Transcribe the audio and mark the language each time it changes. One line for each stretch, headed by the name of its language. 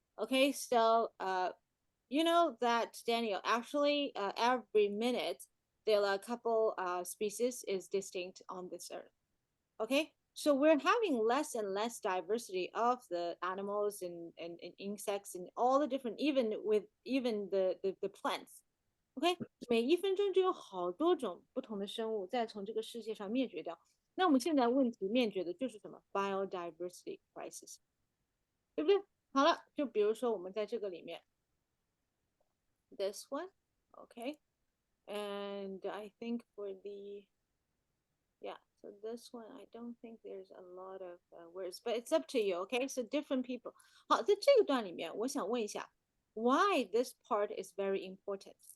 English: Okay, so you know that, Daniel, actually every minute there are a couple species is distinct on this earth. Okay, so we're having less and less diversity of the animals and insects and all the different, even the plants.
Chinese: OK， 每1分钟就有好多种不同的生物在从这个世界上灭绝掉。那我们现在问题面对的就是什么 biodiversity crisis， 对不对？好了，就比如说我们在这个里面
English: ，this one， OK，and I think for the yeah, so this one, I don't think there's a lot of words, but it's up to you, okay? So different people.
Chinese: 好，在这个段里面，我想问一下
English: why this part is very important?